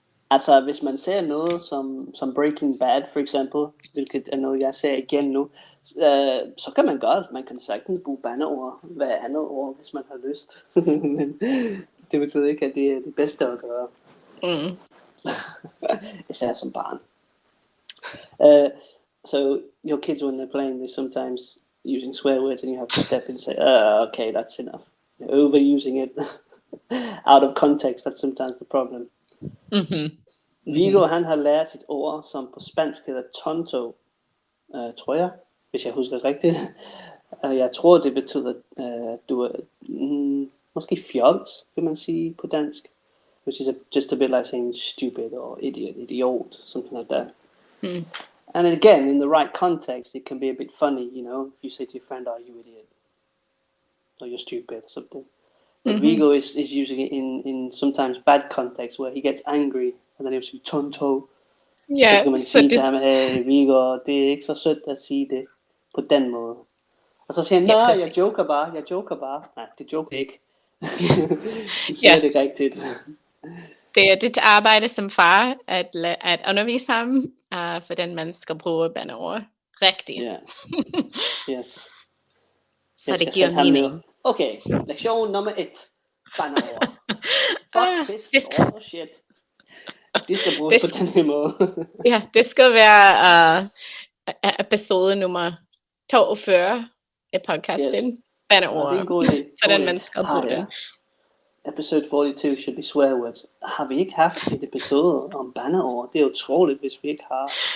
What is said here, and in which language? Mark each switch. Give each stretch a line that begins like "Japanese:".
Danish: Altså, hvis man ser noget som Breaking Bad, for eksempel, hvilket er noget, jeg ser igen nu, så kan man godt, man kan sagtens bruge bandeord hver andet ord, hvis man har lyst. Men det betyder ikke, at det er det bedste at gøre. Især som barn.
English: So your kids, when they're playing, they're sometimes using swear words, and you have to step in and say, okay, that's enough. You're overusing it out of context. That's sometimes the problem.
Danish: Viggo, han har lært et ord, som på spansk hedder tonto, tror jeg, hvis jeg husker rigtigt. Jeg tror, det betyder, du er måske fjols, vil man sige på dansk.
English: Which is just a bit like saying stupid or idiot, something like that. And again, in the right context, it can be a bit funny, you know, if you say to your friend, "Oh, you idiot," or "You're stupid," or something. But Viggo is using it in sometimes bad context where he gets angry, and then he'll say tonto.
Danish: Ja, så skal man sige til ham, hey Viggo, det er ikke så sødt at sige det på den måde. Og så siger han, nej, jeg joker bare. Nej, det joker ikke. Du siger det rigtigt. Det er dit arbejde som far, at undervise ham, hvordan man skal bruge bandeord rigtigt.
English: Yeah. Yes.
Danish: Så det giver mening. Okay, lektion nummer 1. Bandeord.
English: Fuck, piss, shit.
Danish: Det skal bruges på den her måde. Ja, det skal være episode nummer 42 i podcasten. Yes. Bandeord. Det er en god idé. Hvordan man skal bruge det.
English: Episode 42 should be swear words.
Danish: Har vi ikke haft et episode om bandeord? Det er utroligt, hvis vi ikke har.